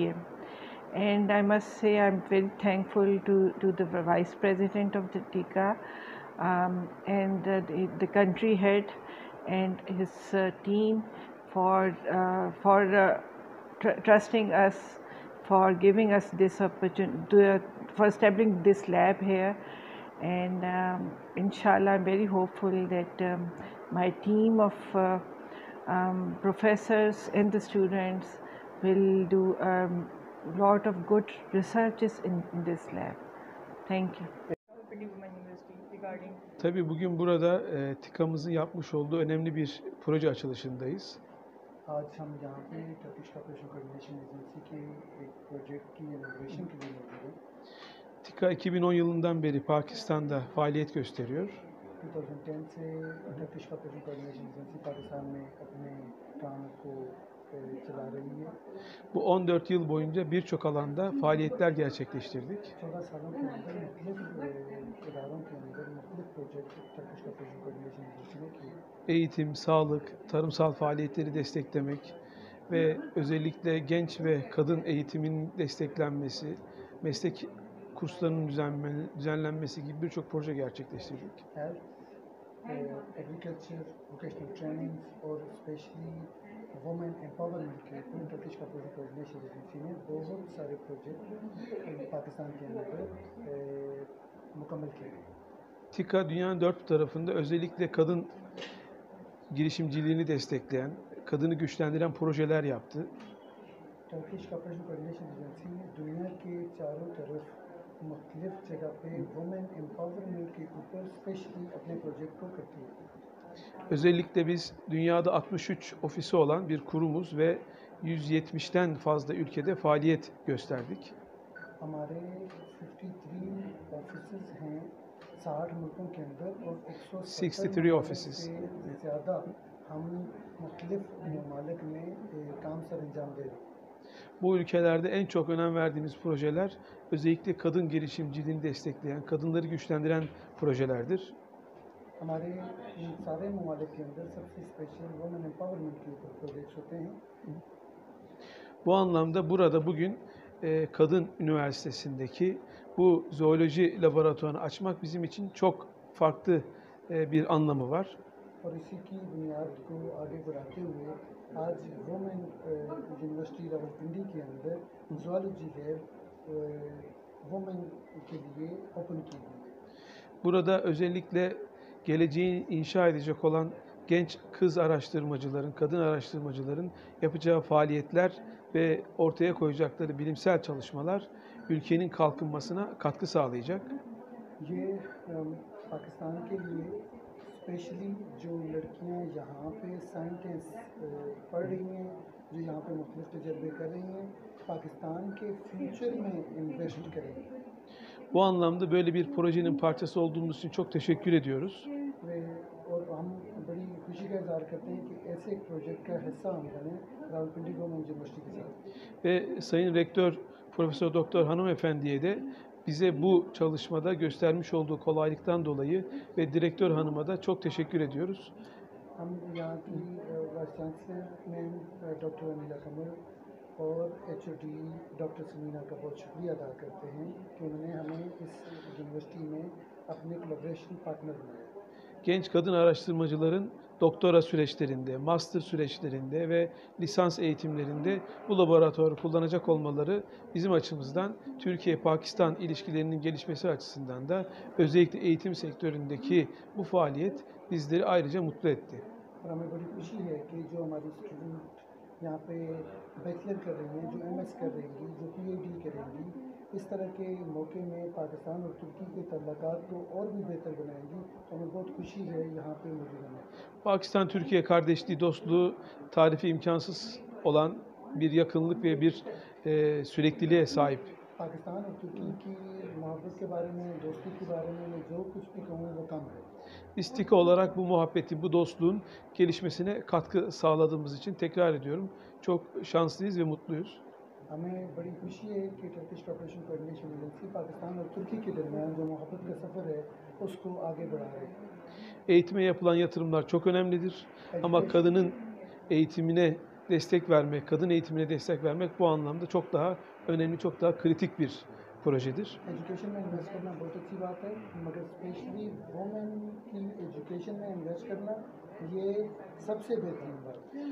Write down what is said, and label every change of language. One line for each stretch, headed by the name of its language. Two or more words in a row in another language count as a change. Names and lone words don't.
English: And I must say I'm very thankful to the Vice President of the TIKA and the country head and his team for trusting us, for giving us this opportunity, for establishing this lab here. And inshallah I'm very hopeful that my team of professors and the students will do lot of good researches in this lab. Thank you.
Turkish: Tabii bugün burada TİKA'mızın yapmış olduğu önemli bir proje açılışındayız.
Urdu: آج ہم یہاں پے ٹرکش کارپوریشن کوآرڈینیشن ایجنسی کے ایک پروجیکٹ کی اناگریشن کے لیے موجود ہیں.
Turkish: TİKA 2010 yılından beri Pakistan'da faaliyet gösteriyor.
Urdu: 2010 سے ٹرکش کارپوریشن کوآرڈینیشن ایجنسی پاکستان میں اپنے کام کو چلا رہی ہے.
Turkish: Bu 14 yıl boyunca birçok alanda faaliyetler gerçekleştirdik.
Urdu: 14 سالوں کے اندر مختلف اداروں کے اندر مختلف پروجیکٹ ٹرکش کارپوریشن کوآرڈینیشن ایجنسی نے کیے.
Turkish: Eğitim, sağlık, tarımsal faaliyetleri desteklemek ve özellikle genç ve kadın eğitiminin desteklenmesi, meslek kurslarının düzenlenmesi gibi birçok proje gerçekleştirdik.
English: agriculture, vocational training
Urdu: اور
English: specially women empowerment
Urdu: کے لیے ٹرکش کارپوریشن کوآرڈینیشن ایجنسی نے بہت سارے پروجیکٹ پاکستان کے اندر مکمل کیے.
Turkish: TİKA dünyanın dört tarafında özellikle kadın girişimciliğini destekleyen, kadını güçlendiren projeler yaptı.
Urdu: ٹرکش کارپوریشن کوآرڈینیشن ایجنسی دنیا کے چاروں طرف مختلف جگہ پے
English: women empowerment
Urdu: کے اوپر اسپیشلی اپنے پروجیکٹ کو کرتی ہے.
Turkish: Özellikle biz dünyada 63 ofisi olan bir kurumuz ve 170'ten fazla ülkede faaliyet gösterdik.
Urdu: ہمارے 53 آفسز ہیں 60 ملکوں کے اندر اور
English: 63 offices.
Urdu: سے زیادہ ہم مختلف ممالک میں کام سر سر انجام دے رہے ہیں.
Turkish: Bu ülkelerde en çok önem verdiğimiz projeler özellikle kadın girişimciliğini destekleyen, kadınları güçlendiren projelerdir.
Urdu: ہمارے ان سارے ممالک کے اندر سب سے
English: special women empowerment
Urdu: کے اوپر پروجیکٹس ہوتے ہیں.
Turkish: Bu anlamda burada bugün Kadın Üniversitesi'ndeki bu zooloji laboratuvarını açmak bizim için çok farklı bir anlamı var.
Urdu: اور اسی کی بنیاد کو آگے بڑھاتے ہوئے آج ویمن یونیورسٹی راولپنڈی کے اندر
English: zoology lab women
Urdu: کے لیے اوپن کی گئی.
Turkish: Burada özellikle geleceği inşa edecek olan genç kız araştırmacıların, kadın araştırmacıların yapacağı faaliyetler ve ortaya koyacakları bilimsel çalışmalar ülkenin kalkınmasına katkı sağlayacak.
Urdu: یہ پاکستان کے لیے اسپیشلی جو لڑکیاں یہاں پے سائنس پڑھ رہی ہیں، جو یہاں پے مختلف تجربے کر رہی ہیں، پاکستان کے فیوچر میں انویسٹ کریں.
Turkish: Bu anlamda böyle bir projenin parçası olduğumuz için çok teşekkür ediyoruz.
Urdu: اور ہم بڑی خوشی کا اظہار کرتے ہیں کہ ایسے ایک پروجیکٹ کا حصہ ہم بنے راولپنڈی گورنمنٹ یونیورسٹی کے ساتھ.
Turkish: Ve Sayın Rektör Profesör Doktor Hanımefendi'ye de bize bu çalışmada göstermiş olduğu kolaylıktan dolayı ve Direktör Hanım'a da çok teşekkür ediyoruz.
Urdu: ہم یہاں کی
English: vice chancellor ma'am doctor
Urdu: انیلا کمال اور HOD ڈاکٹر ثمینہ کا بہت شکریہ ادا کرتے ہیں کہ انہوں نے ہمیں اس یونیورسٹی میں اپنے
English: collaboration partner
Urdu: بنایا.
Turkish: Genç kadın araştırmacıların doktora süreçlerinde, master süreçlerinde ve lisans eğitimlerinde bu laboratuvarı kullanacak olmaları bizim açımızdan Türkiye-Pakistan ilişkilerinin gelişmesi açısından da özellikle eğitim sektöründeki bu faaliyet bizleri ayrıca mutlu etti.
Urdu: اور ہمیں بڑی خوشی ہے کہ جو ہماری اسٹوڈنٹ یہاں پے بیچلر کر رہی ہیں، جو MS کر رہیں گی، جو PhD کریں گی، اس طرح کے موقعے میں پاکستان اور ترکی کے تعلقات کو اور بھی بہتر بنائیں گی. تو ہمیں بہت خوشی ہے یہاں پے موجود ہونے.
Turkish: Pakistan-Türkiye kardeşliği, dostluğu tarifi imkansız olan bir yakınlık ve bir sürekliliğe sahip.
Urdu: پاکستان اور ترکی کی محبت کے بارے میں، دوستی کے بارے میں میں جو کچھ بھی کہوں وہ کم ہے.
Turkish: İstika olarak bu muhabbetin, bu dostluğun gelişmesine katkı sağladığımız için tekrar ediyorum. Çok şanslıyız ve mutluyuz.
Urdu: ہمیں بڑی خوشی ہے کہ ٹرکش کوآپریشن کوآرڈینیشن ایجنسی پاکستان اور ترکی کے درمیان جو محبت کا سفر ہے اس کو آگے بڑھا رہے ہیں.
Turkish: Eğitime yapılan yatırımlar çok önemlidir. Ama kadının eğitimine destek vermek, kadın eğitimine destek vermek bu anlamda çok daha önemli, çok daha kritik bir projedir.
Urdu: ایجوکیشن میں انویسٹ کرنا بہت اچھی بات ہے، مگر
English: specially women
Urdu: کی ایجوکیشن میں انویسٹ کرنا یہ سب سے بہترین بات ہے.